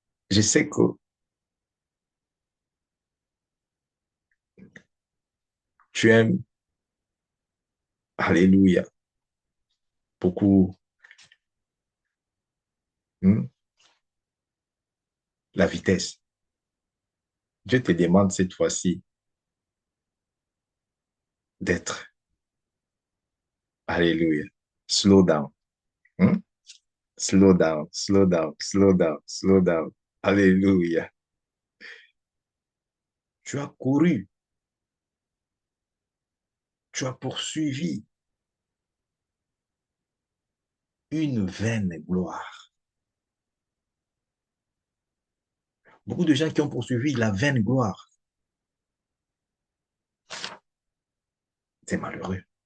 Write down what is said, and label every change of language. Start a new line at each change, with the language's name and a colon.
French: Je sais que tu aimes, alléluia, beaucoup hmm, la vitesse. Dieu te demande cette fois-ci d'être, alléluia,
English: slow down. Hmm? Slow down, slow down, slow down, slow down. Alléluia.
French: Tu as couru, tu as poursuivi une vaine gloire. Beaucoup de gens qui ont poursuivi la vaine gloire, c'est malheureux.